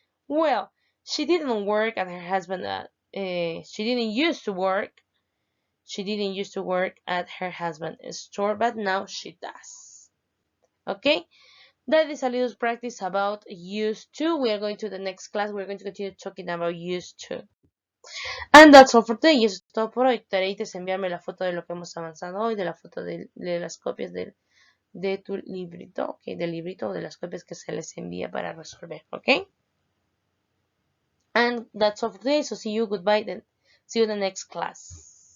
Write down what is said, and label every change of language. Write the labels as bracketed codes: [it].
[en] Well, she didn't work at her husband at she didn't used to work. She didn't used to work at her husband's store, but now she does. Okay? That is a little practice about used to. We are going to the next class. We're going to continue talking about used to. And that's all for today. [es] Y eso es todo por hoy. Tarea es enviarme la foto de lo que hemos avanzado hoy, de la foto de las copias de tu librito, ok, del librito o de las copias que se les envía para resolver, ok. [en] And that's all for today. So see you, goodbye, then see you in the next class.